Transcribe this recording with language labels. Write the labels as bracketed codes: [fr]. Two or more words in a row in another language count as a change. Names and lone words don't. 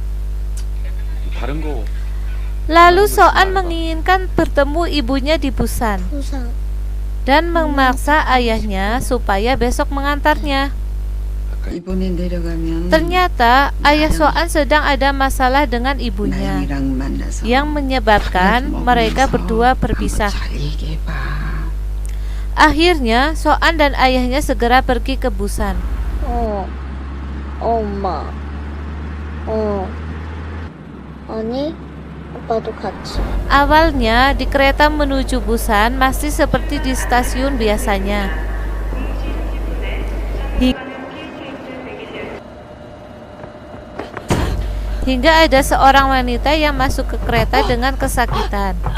[id] Lalu Soan menginginkan bertemu ibunya di Busan dan memaksa ayahnya supaya besok mengantarnya. Ternyata ayah Soan sedang ada masalah dengan ibunya yang menyebabkan mereka berdua berpisah. Akhirnya Soan dan ayahnya segera pergi ke Busan. [ko] 엄마. 아니, 아빠도 같이. [id] Awalnya di kereta menuju Busan masih seperti di stasiun biasanya. Hingga ada seorang wanita yang masuk ke kereta dengan kesakitan.